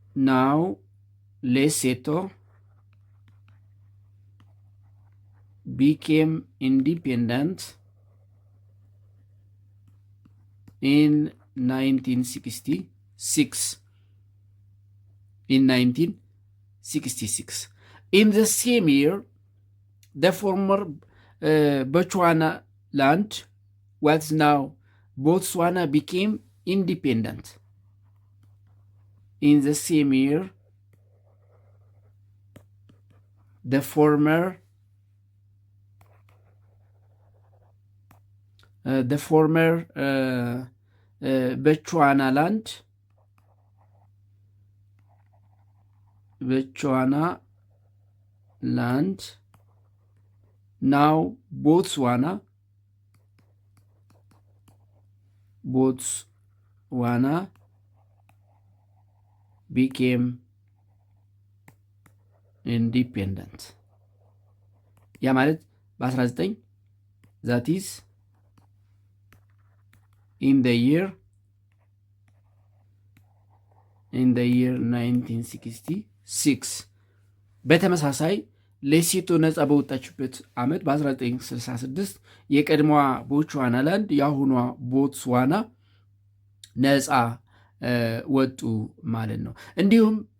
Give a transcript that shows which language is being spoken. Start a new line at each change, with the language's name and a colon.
English: ናው ሌሴቶ became independent in 1966. In the same year, the former Botswana land, what's now Botswana, became independent. In the same year, the former Botswana land, now Botswana became independent.
Amharic: ያ ማለት በ19
English: that is in the year 1966
Amharic: በተመሳሳይ ሌሴቶ ነፃ በወጣችበት ዓመት በ1966 የቀድሞዋ ቦትስዋና ላንድ የአሁኗ ቦትስዋና ነፃ ወጡ ማለት ነው። እንዲሁም